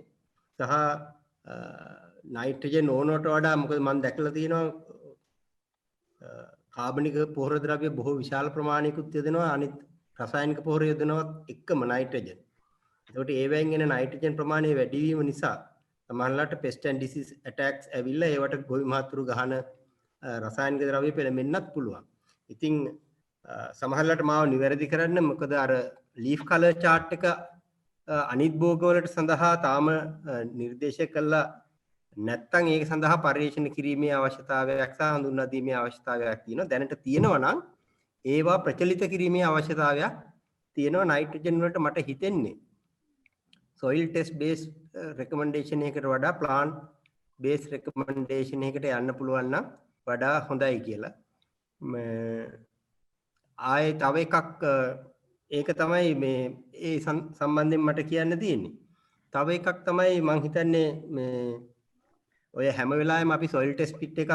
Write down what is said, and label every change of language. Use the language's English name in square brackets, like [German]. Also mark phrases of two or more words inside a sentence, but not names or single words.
[Sinhala] සහ නයිට්‍රජන් ඕනට වඩා මොකද මම දැකලා තියෙනවා කාබනික පොහොර ද්‍රව්‍ය බොහෝ විශාල ප්‍රමාණයකුත් යොදනවා අනිත් රසායනික පොහොර යොදනවත් එක්කම නයිට්‍රජන්. ඒකට ඒවෙන් එන නයිට්‍රජන් ප්‍රමාණය වැඩි වීම නිසා සමහරවිට [English] pest and disease attacks [Sinhala] ඇවිල්ලා ඒවට ගොවි මහතුරු ගහන රසායනික ද්‍රව්‍ය පෙළෙන්නත් පුළුවන්. ඉතින් සමහරවිට මාව නිවැරදි කරන්න මොකද අර [English] leaf color chart [Sinhala] එක අනිත් භෝග වලට සඳහා තාම නිර්දේශ කළා නැත්නම් ඒක සඳහා පරිශීලන කිරීමේ අවශ්‍යතාවයක් සහ හඳුන්වා දීමේ අවශ්‍යතාවයක් තියෙනවා. දැනට තියෙනවා නම් ඒවා ප්‍රචලිත කිරීමේ අවශ්‍යතාවයක් තියෙනවා. නයිට්‍රජන් වලට මට හිතෙන්නේ [English] soil test based recommendation [Sinhala] එකකට වඩා [English] plant based recommendation [Sinhala] එකකට යන්න පුළුවන් නම් වඩා හොඳයි කියලා. ආයේ තව එකක් ඒක තමයි මේ ඒ සම්බන්ධයෙන් මට කියන්න තියෙන්නේ. තව එකක් තමයි මම හිතන්නේ මේ ඔය හැම වෙලාවෙම අපි [English] soil test kit [Sinhala] එකක්